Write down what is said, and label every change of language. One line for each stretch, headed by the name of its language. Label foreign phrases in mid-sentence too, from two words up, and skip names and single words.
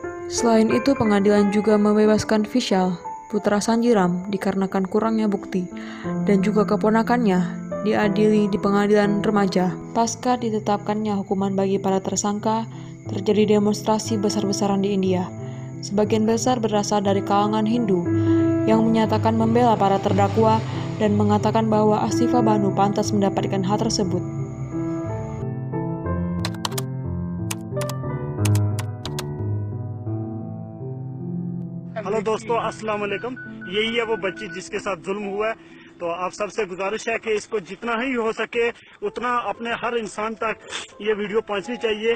Indonesian: Selain itu, pengadilan juga membebaskan Vishal, putra Sanjiram, dikarenakan kurangnya bukti, dan juga keponakannya diadili di pengadilan remaja. Pasca ditetapkannya hukuman bagi para tersangka, terjadi demonstrasi besar-besaran di India. Sebagian besar berasal dari kalangan Hindu yang menyatakan membela para terdakwa dan mengatakan bahwa Asifa Banu pantas mendapatkan hal tersebut.
Hindi: हेलो दोस्तों,
Arabic: السلام عليكم.
Hindi: यही है वो बच्ची जिसके साथ जुल्म हुआ है। तो आप सबसे गुजारिश है कि इसको जितना ही हो सके उतना अपने हर इंसान तक ये वीडियो पहुंचनी चाहिए।